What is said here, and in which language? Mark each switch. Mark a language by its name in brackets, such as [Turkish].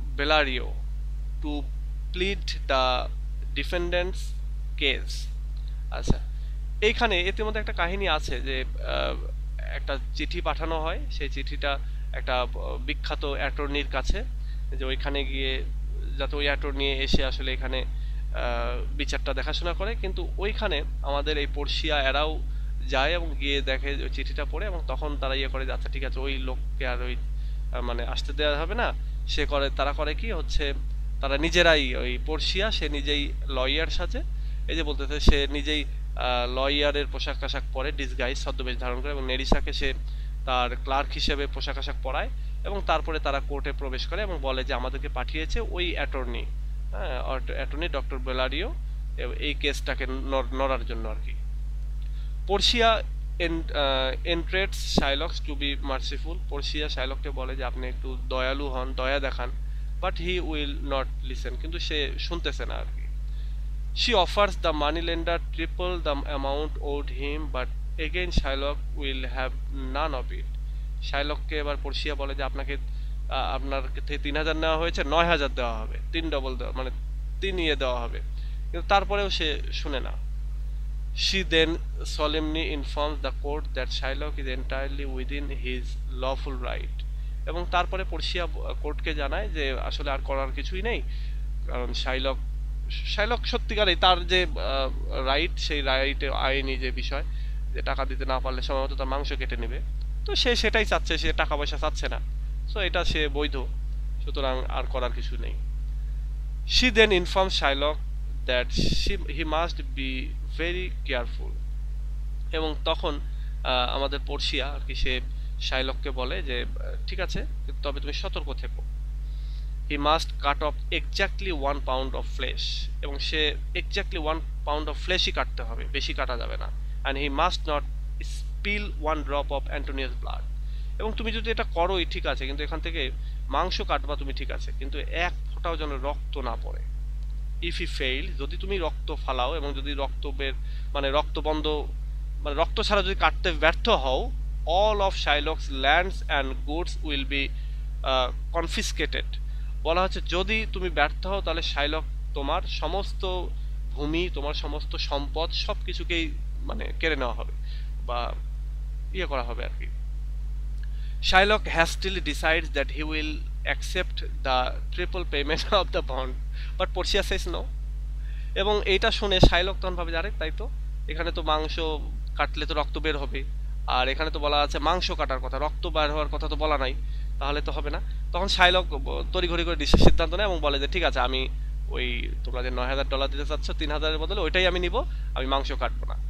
[English] Bellario, to plead the defendant's case. [Bangla] আচ্ছা, এইখানে ইতিমধ্যে একটা কাহিনী আছে যে একটা চিঠি পাঠানো হয়, সেই চিঠিটা একটা বিখ্যাত অ্যাটর্নির কাছে, যে ওইখানে গিয়ে যাতে ওই অ্যাটর্নি এসে আসলে এখানে বিচারটা দেখাশোনা করে। কিন্তু ওইখানে আমাদের এই পড়শিয়া এরাও যায় এবং গিয়ে দেখে ওই চিঠিটা পড়ে, এবং তখন তারা করে যে আচ্ছা ঠিক আছে, ওই লোককে আর ওই মানে আসতে দেওয়া হবে না। তারা করে কি হচ্ছে, তারা নিজেরাই, ওই পড়শিয়া সে নিজেই লয়ার সাজে, এই যে বলতেছে সে নিজেই লয়ারের পোশাক আশাক পরে, ডিসগাইজ ছদ্মবেশ ধারণ করে, এবং নেরিসাকে সে তার ক্লার্ক হিসেবে পোশাক আশাক পরায়, এবং তারপরে তারা কোর্টে প্রবেশ করে এবং বলে যে আমাদেরকে পাঠিয়েছে ওই অ্যাটর্নি, অ্যাটর্নি ডক্টর বেলারিও, এই কেসটাকে নড়ার জন্য আর কি। [English] Portia entreats Shylock's to be merciful, [Bangla] Portia শাইলককে বলে যে আপনি একটু দয়ালু হন, দয়া দেখান, [English] but he will not listen, [Bangla] কিন্তু সে শুনতেছে না আর কি। [English] She offers the moneylender triple the amount owed him, but again Shylock will have none of it. [Bangla] শাইলককে এবার পর্শিয়া বলে যে আপনার থেকে 3000 নেওয়া হয়েছে, 9000 দেওয়া হবে, 3 ডবল দেওয়া, মানে 3 দেওয়া হবে, কিন্তু তারপরেও সে শুনে না। [English] She then solemnly informs the court that Shylock is entirely within his lawful right, [Bangla] এবং তারপরে পর্শিয়া কোর্টকে জানায় যে আসলে আর করার কিছুই নেই, কারণ শাইলক সত্যিকারই তার যে রাইট, সেই রাইটে আইনি যে বিষয়, যে টাকা দিতে না পারলে সম্ভবত তার মাংস কেটে নেবে, তো সে সেটাই চাচ্ছে, সে টাকা পয়সা চাচ্ছে না, সো এটা সে বৈধ, সুতরাং আর করার কিছু নেই। [English] She then informs Shylock that he must be very careful, [Bangla] এবং তখন আমাদের পর্শিয়া আর কি সে শাইলককে বলে যে ঠিক আছে, তবে তুমি সতর্ক থেকো। [English] He must cut off exactly 1 pound of flesh, [Bangla] এবং সে [English] exactly 1 pound of fleshই [Bangla] কাটতে হবে, বেশি কাটা যাবে না। [English] And he must not spill 1 drop of Antonia's blood, [Bangla] এবং তুমি যদি এটা করোই ঠিক আছে, কিন্তু এখান থেকে মাংস কাটবা তুমি ঠিক আছে, কিন্তু এক ফোঁটাও যেন রক্ত না পড়ে। [English] If he fail, [Bangla] যদি তুমি রক্ত ফালাও এবং যদি মানে রক্ত বন্ধ, মানে রক্ত ছাড়া যদি কাটতে ব্যর্থ হও, [English] all of Shylock's lands and goods will be confiscated. [Bangla] বলা হচ্ছে যদি তুমি ব্যর্থ হও তাহলে শাইলক তোমার সমস্ত ভূমি, তোমার সমস্ত সম্পদ সবকিছুকেই মানে কেড়ে নেওয়া হবে বা ইয়ে করা হবে আর কি। [English] Shylock hastily decides that he will accept the triple payment of the bond, but Portia says no. [Bangla] এবং এইটা শুনে শাইলক তখন ভাবে যে আরে তাই তো, এখানে তো মাংস কাটলে তো রক্ত বের হবে, আর এখানে তো বলা আছে মাংস কাটার কথা, রক্ত বের হওয়ার কথা তো বলা নাই, তাহলে তো হবে না। তখন শাইলক তড়িঘড়ি করে সিদ্ধান্ত নেয় এবং বলে যে ঠিক আছে, আমি ওই তোমরা যে $9,000 দিতে চাচ্ছ 3,000-এর বদলে ওইটাই আমি নিব, আমি মাংস কাটবো না।